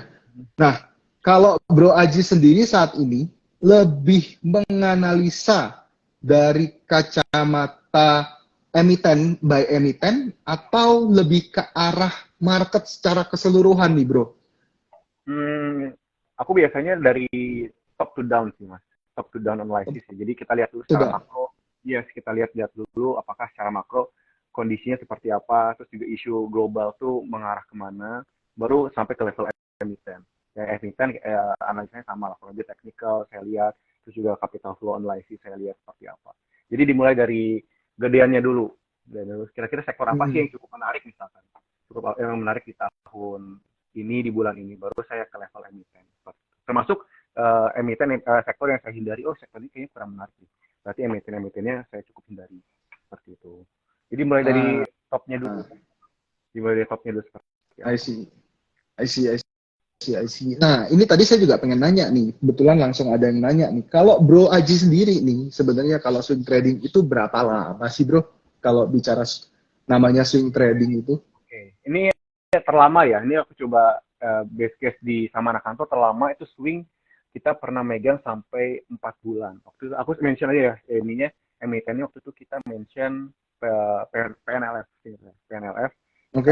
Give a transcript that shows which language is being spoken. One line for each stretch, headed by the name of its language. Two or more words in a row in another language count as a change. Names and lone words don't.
Indonesian: Nah, kalau Bro Aji sendiri saat ini lebih menganalisa dari kacamata emiten by emiten atau lebih ke arah market secara keseluruhan nih, Bro? Hmm, aku biasanya dari
English: top to down
Indonesian: sih mas.
English: Top to down analysis sih.
Indonesian: Jadi kita lihat dulu secara Sudah. makro. Yes, kita lihat-lihat dulu apakah secara makro kondisinya seperti apa. Terus juga isu global tuh mengarah kemana. Baru sampai ke level emiten. Ya emiten analisanya sama lah. Kalau dia technical saya lihat. Terus juga
English: capital flow analysis
Indonesian: saya lihat seperti apa. Jadi dimulai dari gedeannya dulu. Dan kira-kira sektor apa sih Hmm. yang cukup menarik misalkan. Cukup yang menarik di tahun ini di bulan ini baru saya ke level emiten termasuk emiten sektor yang saya hindari oh sektor ini kayaknya kurang menarik nih berarti emitennya saya cukup hindari seperti itu jadi mulai dari Ah, topnya dulu dimulai dari topnya dulu seperti
English: I
Indonesian: apa
English: see. I see, I see, I see.
Indonesian: Nah, ini tadi saya juga pengen nanya nih. Kebetulan langsung ada yang nanya nih. Kalau Bro Aji sendiri nih, sebenarnya kalau
English: swing trading
Indonesian: itu berapa lama sih, Bro? Kalau bicara namanya
English: swing trading
Indonesian: itu? oke ini terlama ya ini aku coba
English: base case
Indonesian: di sama anak kantor terlama itu swing kita pernah megang sampai 4 bulan waktu itu aku mention aja ya ininya emitennya waktu itu kita mention PNLF PNLF kita